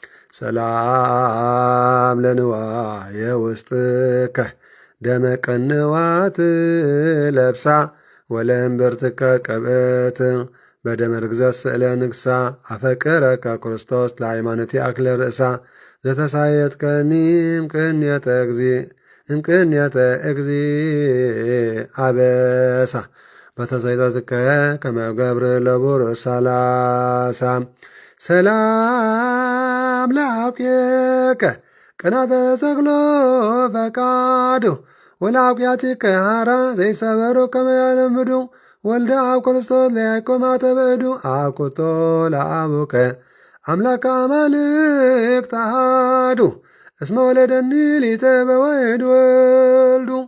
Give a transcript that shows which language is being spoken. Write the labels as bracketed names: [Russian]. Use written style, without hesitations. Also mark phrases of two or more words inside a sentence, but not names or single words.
[Geez] ሰላም ለንዋየ ውስጥከ ደመ ቅንዋት ለብሳ ወለእምብርትከ ቀብእት በደመ ርግዘት ስእለ ንግሳ አፈቅረከ ክርስቶስ ለሃይማኖቴ አክለ ርእሳ ዘተሳየጥከኒም እምቅንየተ እግዚ አበሳ በተሰይጠትከ ከመ ገብር ለቡር ሳላሳ ሰላም ለአውቄከ ቅናተ ተሰቅሎ ፈቃዱ ወለአውቄያቲከ ሐራ ዘይሰበሩ ከመ ያለምዱ ወልደ አብ ክርስቶስ ለያዕቆብ ማተበእዱ አኩቶ ለአቡከ አምላከ አማልክት አሐዱ እስመ ወለደኒ ሊተ በዋሕድ ወልዱ